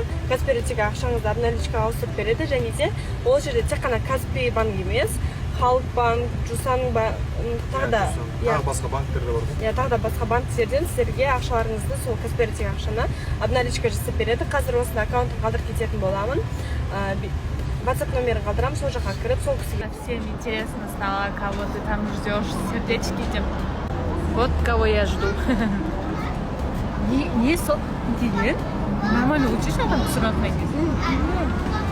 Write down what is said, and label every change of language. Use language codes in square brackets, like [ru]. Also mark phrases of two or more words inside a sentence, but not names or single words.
[kk] Каспий ретіндегі ақшаңызды обналичкаға ауыстырып береді, және де ол жерде тек қана Каспий банк емес, Халық банк, Жусан банк, тағы да басқа банктер де бар ғой. Тағы да басқа банктерден сіздерге ақшаларыңызды сол Каспий ретіндегі ақшаны обналичка жасап береді. Қазір осында аккаунтын қалдырып кететін боламын. WhatsApp номерін қалдырамын, сол жаққа кіріп, сол кісіге. [ru] Всем интересно стало, кого ты там ждешь, сердечки тем. Вот кого я жду. Не, нормально учишь, а там все равно.